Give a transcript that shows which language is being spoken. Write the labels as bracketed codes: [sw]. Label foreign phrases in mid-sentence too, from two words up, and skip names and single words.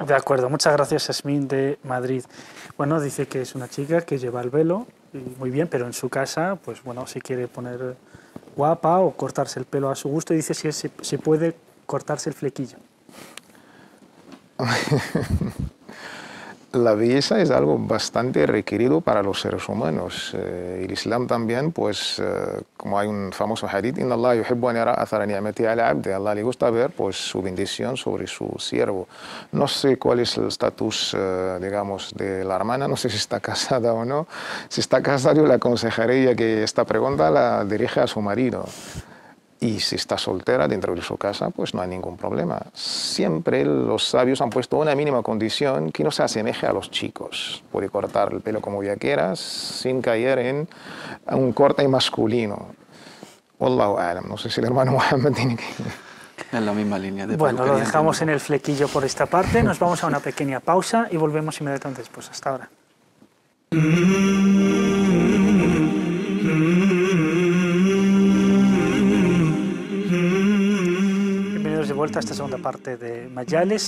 [es] De acuerdo, muchas gracias, Yasmín, de Madrid. Bueno, dice que es una chica que lleva el velo, y muy bien, pero en su casa, pues bueno, si quiere poner guapa o cortarse el pelo a su gusto, dice si se puede cortarse el flequillo. La belleza es algo bastante requerido para los seres humanos. El Islam también, pues, como hay un famoso hadith, [ar] إن الله يحب أن يرى أثر نعمته على عبده. [es] Allah le gusta ver, pues, su bendición sobre su siervo. No sé cuál es el estatus, digamos, de la hermana, no sé si está casada o no. Si está casada, yo le aconsejaría que esta pregunta la dirija a su marido. Y si está soltera dentro de su casa, pues no hay ningún problema. Siempre los sabios han puesto una mínima condición que no se asemeje a los chicos. Puede cortar el pelo como ya quieras, sin caer en un corte masculino. [ar] والله أعلم. [es] No sé si el hermano Muhammad tiene que... En la misma línea de Bueno, lo dejamos en el flequillo por esta parte. Nos vamos a una pequeña pausa y volvemos inmediatamente después. Hasta ahora. De vuelta a esta segunda parte de Mayales.